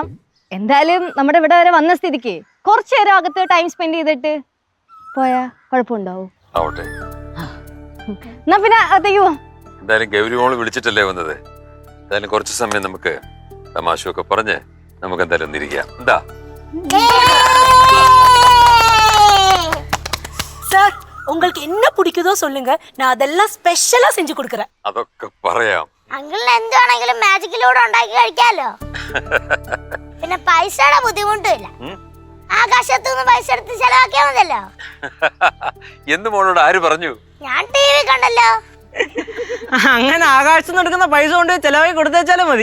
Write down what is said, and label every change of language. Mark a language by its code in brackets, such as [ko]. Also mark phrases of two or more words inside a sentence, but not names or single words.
[ml] എന്തായാലും നമ്മുടെ ഇവിടെ വരെ വന്ന സ്ഥിതിക്ക് കുറച്ചു നേരം അകത്ത് ടൈം സ്പെൻഡ് ചെയ്തിട്ട് പോയാ കുഴപ്പമുണ്ടാവും. ആവട്ടെ. എന്നാ പിന്നെ അകത്തേക്ക് പോവാം. എന്തായാലും ഗൗരി മോള് വിളിച്ചിട്ടല്ലേ വന്നത്. എന്തായാലും കുറച്ച് സമയം നമുക്ക് തമാശയൊക്കെ പറഞ്ഞ് നമുക്ക് എന്തായാലും ഒന്നിരിക്കാം. എന്താ [ta] சார், உங்களுக்கு என்ன பிடிக்குதோ சொல்லுங்க, நான் அதெல்லாம் ஸ்பெஷலா செஞ்சு கொடுக்கறேன். [ml] അതൊക്കെ പറയാം. അങ്കിളിന് എന്താണെങ്കിലും മാജിക്കിലൂടെ ഉണ്ടാക്കി കഴിക്കാലോ. പിന്നെ പൈസയുടെ ബുദ്ധിമുട്ടില്ല. ആകാശത്തു നിന്ന് പൈസ എടുത്ത് ചെലവാക്കിയാ മതിയല്ലോ. എന്ന് മോളോട് ആര് പറഞ്ഞു? ഞാൻ TV കണ്ടല്ലോ. അങ്ങനെ ആകാശത്ത് നടക്കുന്ന പൈസ കൊണ്ട് ചെലവായി കൊടുത്തേച്ചാലും മതി.